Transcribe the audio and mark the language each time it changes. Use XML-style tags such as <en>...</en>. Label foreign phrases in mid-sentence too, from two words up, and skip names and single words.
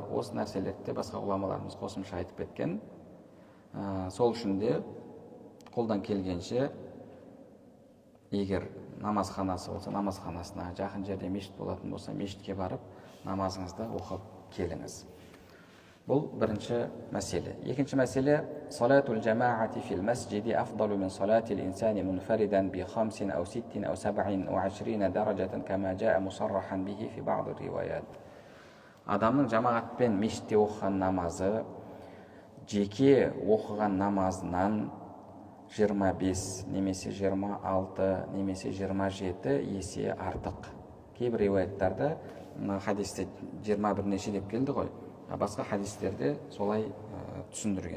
<kk>Осы нәрселерді басқа ғұламаларымыз қосымша айтып кеткен. Сол үшін де қолдан келгенше, егер намазханасы болса, намазханасына, жақын жерде мешіт болатын болса, мешітке барып намазыңызды оқып келіңіз. Бұл бірінші мәселе. Екінші мәселе:</kk> <ar>صلاة الجماعة في المسجد أفضل من صلاة الإنسان منفردا بـ 5 أو 6 أو 27 درجة كما جاء مصرحا به في بعض الروايات.</ar> <kk>Адамның жамағатпен мешітте оқыған намазы жеке оқыған намазынан 25 немесе 26 немесе 27 есе артық. Кейбір риуаяттарда хадисте 21 неше деп келді ғой, басқа хадистерде солай түсіндірген.</kk>